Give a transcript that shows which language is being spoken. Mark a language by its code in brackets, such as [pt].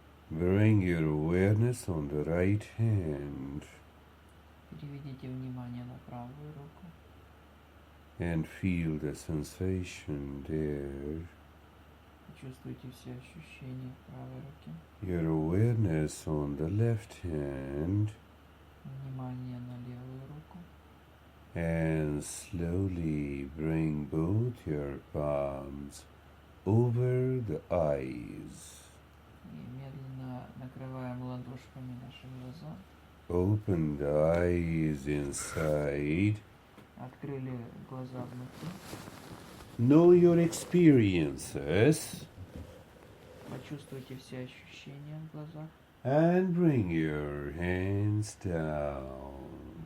[en] Bring your awareness on the right hand [ru] Переведите внимание на правую руку [en] and feel the sensation there. [ru] Чувствуйте все ощущения в правой руке. [en] Your awareness on the left hand [ru] Внимание на левую руку. [en] and slowly bring both your palms over the eyes. [ru] И медленно накрываем ладошками наши глаза. [en] Open the eyes inside. [ru] Открыли глаза внутри. [en] Know your experiences [ru] Почувствуйте все ощущения в глазах. [en] and bring your hands down.